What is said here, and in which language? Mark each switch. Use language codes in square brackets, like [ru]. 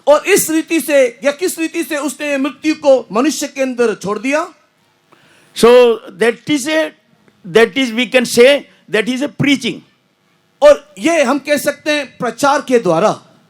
[hi] और इस रीति से या किस रीति से उसने मृत्यु को मनुष्य के अंदर छोड़ दिया। [en] So that is we can say that is a preaching. [hi] और ये हम कह सकते हैं प्रचार के द्वारा।